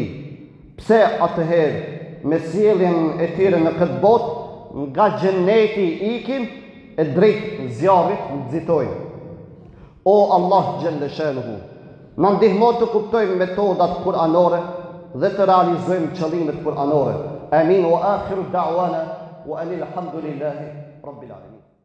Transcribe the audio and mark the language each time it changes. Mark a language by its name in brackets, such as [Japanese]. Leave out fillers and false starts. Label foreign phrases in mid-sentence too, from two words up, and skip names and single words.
[Albanian] Pse atëherë me sjelljen e tyre në këtë botë nga xheneti ikin e drejt zjarrit nxitojnë? O Allah [Arabic] جل شأنه, [Albanian] na ndihmo të kuptojmë metodat kuranore dhe të realizojmë qëllimet kuranore. [Arabic] آمين وآخر دعوانا أن الحمد لله رب العالمين.